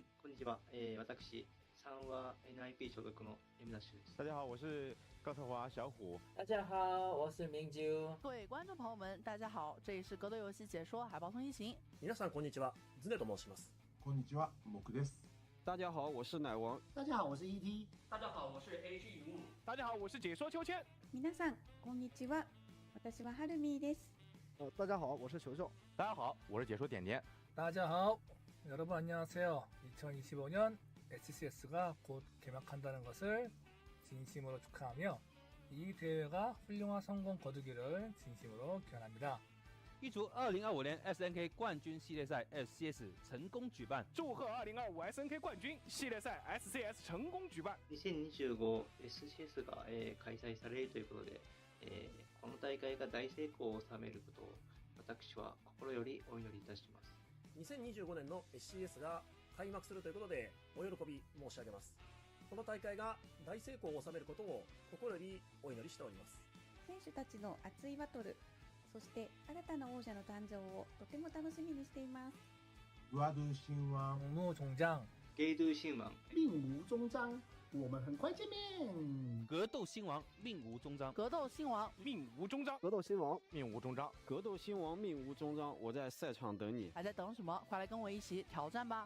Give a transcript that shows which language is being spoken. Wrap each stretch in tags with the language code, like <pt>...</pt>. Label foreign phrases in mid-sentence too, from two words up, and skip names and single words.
<ja>こんにちは。私3話 NIP 所属の M ダッシュです。</ja> <zh>大家好，我是高特华小虎。大家好，我是明九。各位观众朋友们，大家好，这里是格斗游戏解说海豹通一行。</zh> <ja>皆さんこんにちは。ズネと申します。こんにちは、木です。</ja> <zh>大家好，我是奶王。大家好，我是 ET。大家好，我是 AG 云雾。大家好，我是解说秋千。</zh> <ja>皆さんこんにちは。私はハルミです。</ja> <zh>大家好，我是球球。大家好，我是解说点点。大家好。</zh> <ko>여러분 안녕하세요. 2025년 SCS가 곧 개막한다는 것을 진심으로 축하하며 이 대회가 훌륭한 성공 거두기를 진심으로 기원합니다.</ko> <zh>预祝2025年 SNK 冠军系列赛 SCS 成功举办。祝贺2025 SNK 冠军系列赛 SCS 成功举办。</zh> <ja>2025 SCS が開催されるということで、この大会が大成功を収めることを私は心よりお祈りいたします。 2025年の SCS が開幕するということでお喜び申し上げます。この大会が大成功を収めることを心よりお祈りしております。選手たちの熱いバトル、そして新たな王者の誕生をとても楽しみにしています。</ja> <zh>格斗新王，武怒终章，格斗新王，令无终章。 我们很快见面。格斗新王命无终章，格斗新王命无终章，格斗新王命无终章，格斗新王命无终章。我在赛场等你。还在等什么？快来跟我一起挑战吧！</zh>